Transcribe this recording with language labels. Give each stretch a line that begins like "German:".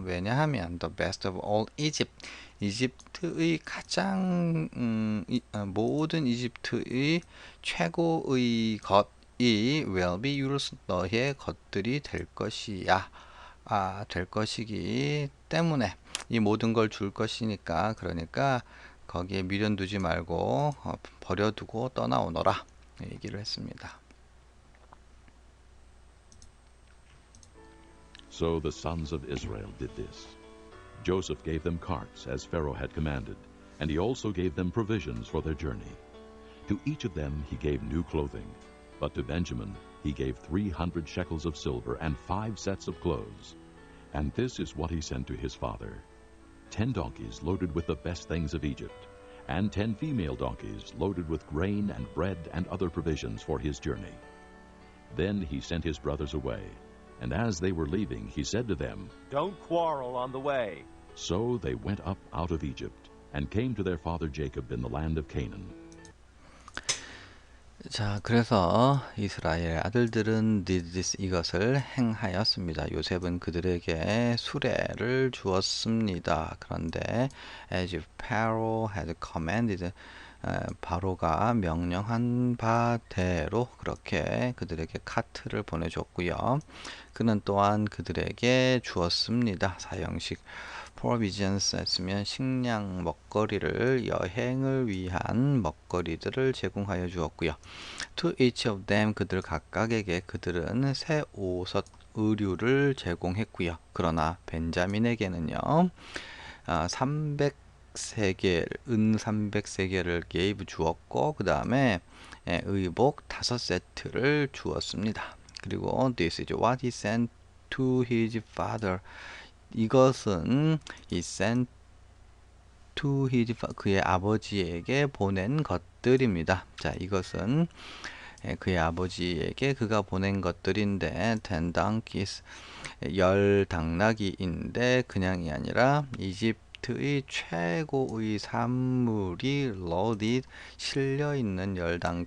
Korean: 왜냐하면
English: the best of all Egypt,
Korean: 이집트의 가장 모든 이집트의 최고의 것이
English: will be yours,
Korean: 너의 것들이 될 것이야. 될 것이기 때문에 이 모든 걸 줄 것이니까, 그러니까 거기에 미련 두지 말고 버려두고 떠나오너라 얘기를 했습니다.
English: So the sons of Israel did this. Joseph gave them carts, as Pharaoh had commanded, and he also gave them provisions for their journey. To each of them he gave new clothing, but to Benjamin he gave 300 shekels of silver and 5 sets of clothes. And this is what he sent to his father: 10 donkeys loaded with the best things of Egypt, and 10 female donkeys loaded with grain and bread and other provisions for his journey. Then he sent his brothers away, and as they were leaving, he said to them, Don't quarrel on the way. So they went up out of Egypt, and came to their father Jacob in the land of Canaan.
Korean: 자, 그래서 이스라엘 아들들은
English: did this,
Korean: 이것을 행하였습니다. 요셉은 그들에게 수레를 주었습니다. 그런데
English: as Pharaoh had commanded,
Korean: 바로가 명령한 바대로 그렇게 그들에게 카트를 보내줬고요. 그는 또한 그들에게 주었습니다. 사형식 provisions 했으면 식량, 먹거리를, 여행을 위한 먹거리들을 제공하여 주었고요.
English: To each of them,
Korean: 그들 각각에게 그들은 새 옷, 의류를 제공했고요. 그러나 벤자민에게는요, 300세겔, 은 300세겔을 gave 주었고, 그 다음에 의복 5세트를 주었습니다.
English: 그리고 this is what he sent to his father.
Korean: 이것은
English: he sent to his,
Korean: 그의 아버지에게 보낸 것들입니다. 자, 이것은 그의 아버지에게 그가 보낸 것들인데
English: 10 donkeys,
Korean: 10 당나귀인데 그냥이 아니라 이집트의 최고의 산물이 loaded, 실려있는 10